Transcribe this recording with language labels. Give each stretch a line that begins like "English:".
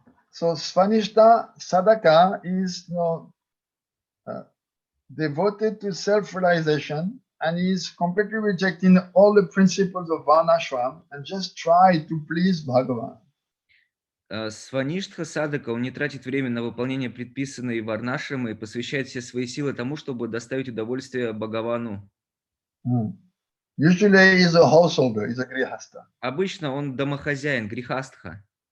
English: So Svanishta sadhaka is devoted to self-realization and is completely rejecting all the principles of Varnashram and just try to please Bhagavan.
Russian: Сваништха садака, он не тратит время на выполнение предписанной варнашрамы и посвящает все свои силы тому, чтобы доставить удовольствие Бхагавану.
English: Usually he's a householder, he's a grihastha.
Russian: Обычно он домохозяин, грихастха.